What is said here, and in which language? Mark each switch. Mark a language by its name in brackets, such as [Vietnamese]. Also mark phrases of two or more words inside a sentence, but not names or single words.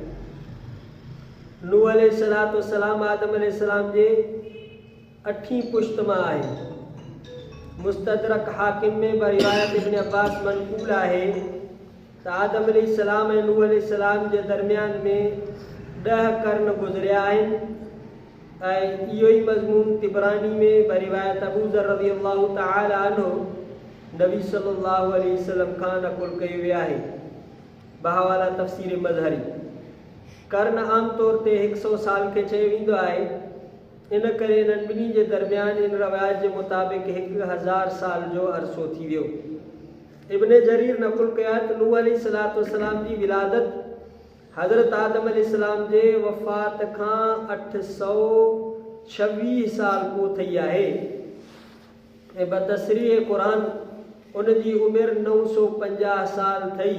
[Sindhi] नूह अलैहिस्सलाम आदम अलैहिस्सलाम जे 8वीं पुश्त मां आहे। मुस्तदरक हाकिम में रिवायत इब्न अब्बास मनक़ूल आहे त आदम अलैहिस्सलाम ऐं नूह अलैहिस्सलाम जे दरमियान में 10 कर्न गुज़रिया आहिनि ऐं इहो ई मज़मून तिबरानी में रिवायत अबू ज़र [Arabic] رضي الله تعالى عنه [Sindhi] नबी [Arabic] صلى الله عليه وسلم [Sindhi] खां नक़ुल कयो वियो आहे। बहावाला तफ़सीर मज़हरी कर्न आम तौर ते 100 साल खे चयो वेंदो आहे। इन करे इन्हनि ॿिन्ही जे दरमियान इन रवायत जे मुताबिक़ 1000 साल जो अरसो थी वियो। इब्न जरीर नक़ुल कयो आहे त नूह अलैहिस्सलाम जी विलादत हज़रत आदम अलैहिस्सलाम जे वफ़ात खां 826 साल पोइ थी आहे ऐं बतसरीह क़ुरान उनजी उमिरि 950 साल थई।